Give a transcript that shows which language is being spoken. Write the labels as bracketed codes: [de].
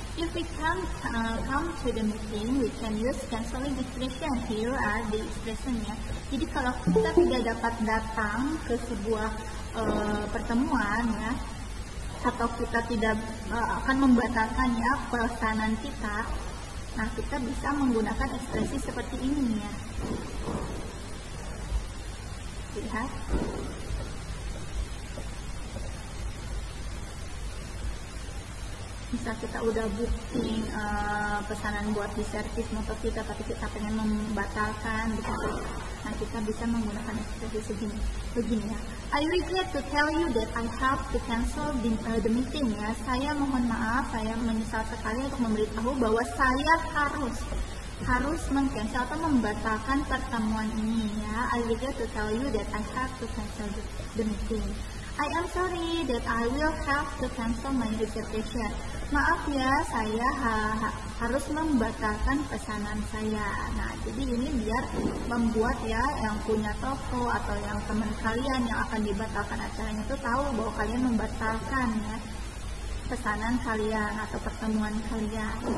[en] If we can't come to the meeting, we can use canceling expression. Here are the expression ya. [id] Jadi kalau kita tidak dapat datang ke sebuah pertemuan ya, atau kita tidak akan membatalkan ya pesanan kita, nah kita bisa menggunakan ekspresi seperti ini ya. Lihat. Misal kita udah booking pesanan buat di servis motor kita, tapi kita pengen membatalkan gitu. Nah, kita bisa menggunakan ekspresi begini ya. [en] I regret to tell you that I have to cancel the meeting ya. [id] Saya mohon maaf, saya menyesal sekali untuk memberitahu bahwa saya harus meng-cancel atau membatalkan pertemuan ini ya. [en] I regret to tell you that I have to cancel the meeting. I am sorry that I will have to cancel my reservation. [id] Maaf ya, saya harus membatalkan pesanan saya. Nah, jadi ini biar membuat ya yang punya toko atau yang teman kalian yang akan dibatalkan acaranya itu tahu bahwa kalian membatalkan ya pesanan kalian atau pertemuan kalian.